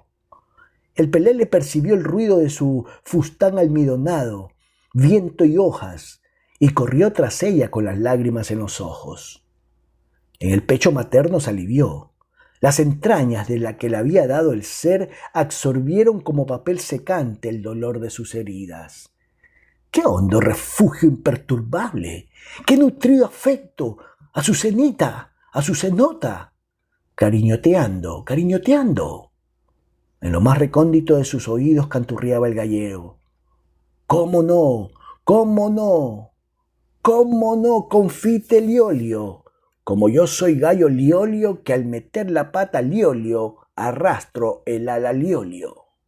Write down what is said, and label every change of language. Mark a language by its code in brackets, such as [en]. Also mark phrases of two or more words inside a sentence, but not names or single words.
[es] El pelele percibió el ruido de su fustán almidonado, viento y hojas, y corrió tras ella con las lágrimas en los ojos. En el pecho materno se alivió. Las entrañas de la que le había dado el ser absorbieron como papel secante el dolor de sus heridas. ¡Qué hondo refugio imperturbable! ¡Qué nutrido afecto! ¡Azucenita! ¡Azucenota! Cariñoteando, cariñoteando. En lo más recóndito de sus oídos canturreaba el gallego. ¿Cómo no? ¿Cómo no? ¿Cómo no? Confite liolio. Como yo soy gallo liolio, que al meter la pata liolio, arrastro el ala liolio.